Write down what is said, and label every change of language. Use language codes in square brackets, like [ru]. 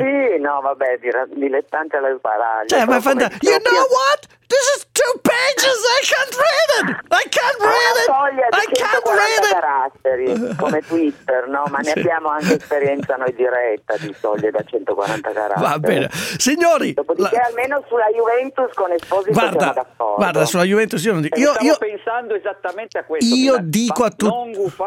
[it] Sì, no, vabbè, dilettante alla sbaraglia. Cioè, ma [en] you know what? This is 2 pages, I can't read it. [it] Caratteri, come Twitter, no? Ma sì, ne abbiamo anche esperienza noi diretta di soglie da 140 caratteri. Va bene, signori. Dopodiché, almeno sulla Juventus con Esposito guarda, sulla Juventus io non dico. Stavo pensando esattamente a questo. Io dico a tutti.